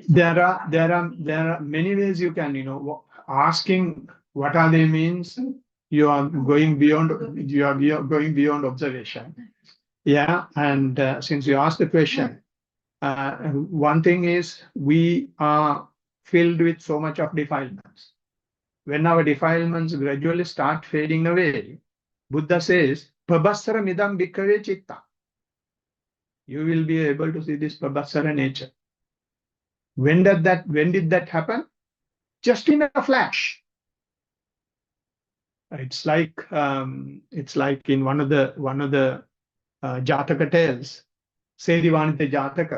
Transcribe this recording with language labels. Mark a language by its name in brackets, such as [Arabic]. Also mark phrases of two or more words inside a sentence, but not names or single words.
[English] There are many ways you can, asking what are they means, you are going beyond observation. Yeah, and since you asked the question, one thing is we are filled with so much of defilements. When our defilements gradually start fading away, Buddha says, [Pali] Prabhasara midam bhikkhave chitta. [English] You will be able to see this Prabhasara nature. When did that happen? Just in a flash. It's like in one of the Jataka tales, Sedivanita Jataka.